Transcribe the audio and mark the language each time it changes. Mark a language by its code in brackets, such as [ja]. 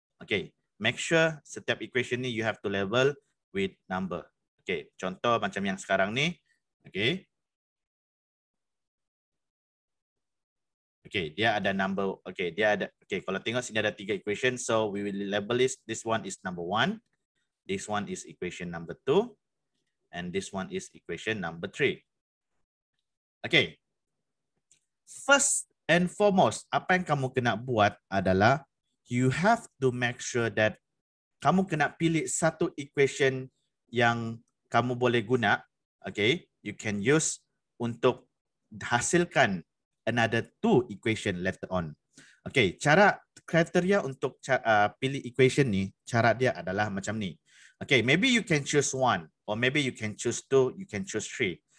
[en] Okay, make sure [ms] setiap equation ni [en] you have to label with number. [ms] Okay, contoh macam yang sekarang ni. [en] Okay. [ms] Okay, dia ada number. Okay, dia ada. [en] Okay, [ms] kalau tengok sini ada 3 equation, [en] so we will label this one is number 1, this one is equation number 2, and this one is equation number 3. Okay. First and foremost, [ms] apa yang kamu kena buat adalah [en] you have to make sure that [ms] kamu kena pilih satu equation yang kamu boleh guna. [en] Okay, you can use [ms] untuk hasilkan [en] another 2 equation later on. [ms] Okay, cara kriteria untuk pilih equation ni, cara dia adalah macam ni. [en] Okay, maybe you can choose 1, or maybe you can choose 2, you can choose 3.